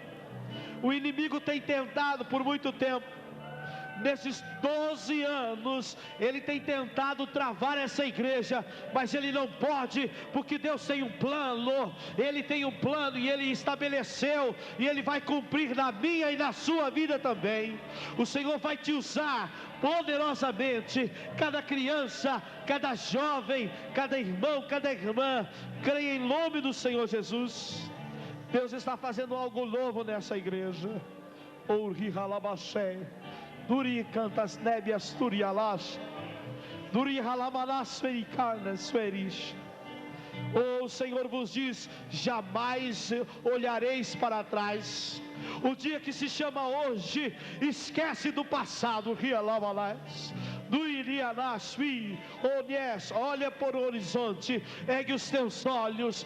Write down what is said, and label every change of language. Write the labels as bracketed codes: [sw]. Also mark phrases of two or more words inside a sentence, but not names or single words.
[pt] O inimigo tem tentado por muito tempo nesses 12 anos, ele tem tentado travar essa igreja, mas ele não pode, porque Deus tem um plano, ele tem um plano e ele estabeleceu, e ele vai cumprir na minha e na sua vida também. O Senhor vai te usar poderosamente. Cada criança, cada jovem, cada irmão, cada irmã, creia em nome do Senhor Jesus. Deus está fazendo algo novo nessa igreja. Ouri halabashé, duri cantas nébias turialash, duri halamanas fericarnas ferish. O Senhor vos diz: jamais olhareis para trás. O dia que se chama hoje, esquece do passado. Olha por o horizonte, ergue os teus olhos.